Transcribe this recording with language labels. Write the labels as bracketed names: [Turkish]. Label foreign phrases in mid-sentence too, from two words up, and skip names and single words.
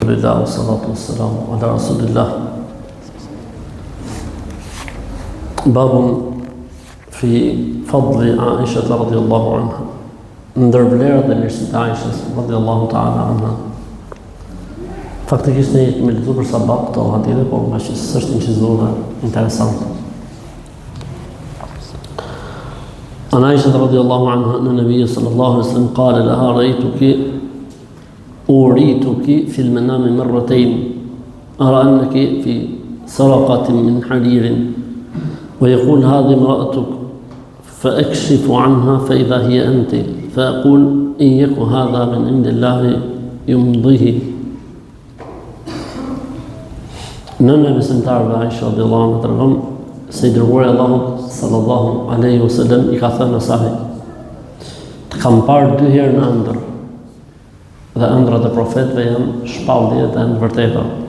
[Arabic] الحمد لله، والصلاة والسلام على رسول الله. باب في فضل عائشة رضي الله عنها. [Albanian] Ndër vlerat e mirësitë të Aishës [Arabic] رضي الله تعالى عنها. [Albanian] Faktikisht ne jemi lexuar për sabab këto hadithe, por nga që s'është incizuar interesant. [Arabic] عن عائشة رضي الله عنها أن النبي صلى الله عليه وسلم قال لها أوريتك في المنام مرتين أرى أنك في سرقة من حرير ويقول هذه امرأتك فأكشف عنها فإذا هي أنت فأقول إن يك هذا من عند الله يمضيه. [Albanian] Nëna e besimtarëve Aisha [Arabic] رضي الله عنها [Albanian] tregon se i dërguari i Allahut [Arabic] صلى الله عليه وسلم [Albanian] i ka thënë asaj: "Të kam parë 2 herë në ëndër, dhe ëndrat e profetëve janë shpallje dhe në vërteta.